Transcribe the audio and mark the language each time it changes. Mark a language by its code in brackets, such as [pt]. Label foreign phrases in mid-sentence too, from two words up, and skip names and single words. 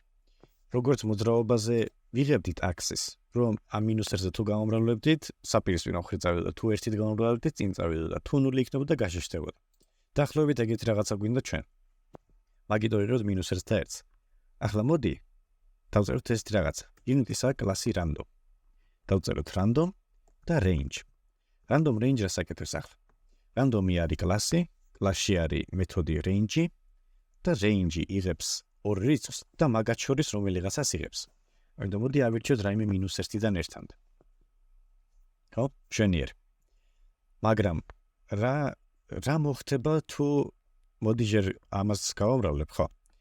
[ka] როგორც მოძრაობაზე ვიღებდით აქსის, რომ ამ -1-ზე თუ გამომრავლებდით, საპირისპირო მხრით წავიდოდა, თუ 1-ით გამომრავლებდით, წინ წავიდოდა, თუ 0 იქნებოდა, გაშეშდებოდა. დაახლოებით ეგეთი რაღაცა გვინდა ჩვენ. მაგიტორირებთ -1 და 1-ს. ახლა მოდი დავწეროთ ესეთი რაღაცა. unit-ისა კლასი random. დავწეროთ random და range. [en] random range [ka] რას აკეთებს ახლა? random-ი არის კლასი, კლასში არის მეთოდი range და range იღებს ორ რიცხვს და მაგათ შორის რომელიღაცას იღებს. ამიტომ მოდი ავირჩიოთ რაიმე -1-დან 1-მდე. ხო? მშვენიერი. მაგრამ რა მოხდება თუ მოდი ჯერ ამას გავამრავლებ, ხო?